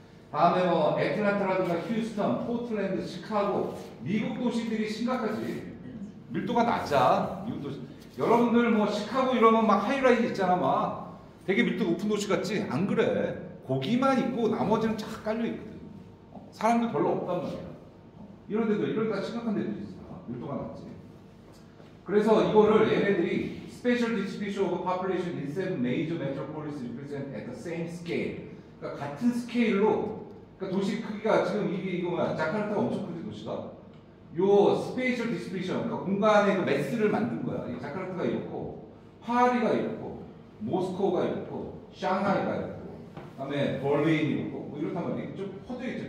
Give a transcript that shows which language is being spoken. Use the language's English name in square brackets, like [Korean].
[Korean] 다음에 뭐 애틀란타라든가 휴스턴, 포틀랜드, 시카고, 미국 도시들이 심각하지. 밀도가 낮아. 미국 도시. 여러분들 뭐 시카고 이러면 막 하이라이즈 있잖아, 막 되게 밀도 높은 도시 같지? 안 그래. 고기만 있고 나머지는 쫙 깔려 있거든. 사람들 별로 없단 말이야. 이런 데도 이런 데 심각한 데도 있어. 밀도가 낮지. [English] 그래서 이거를 얘네들이 Spatial Distribution of Population in 7 major metropolises represent at the same scale. [Korean] 그러니까 같은 스케일로, 그러니까 도시 크기가 지금 이거 뭐야? 자카르타가 엄청 크지 도시가. 요 스페이셜 디스트리뷰션, 그러니까 공간의 그 매스를 만든 거야. 이 자카르타가 이렇고, 파리가 이렇고, 모스코가 이렇고, 샹하이가 이렇고, 그다음에 벌린이 이렇고, 뭐 이렇단 말이야. 좀 퍼져 있지.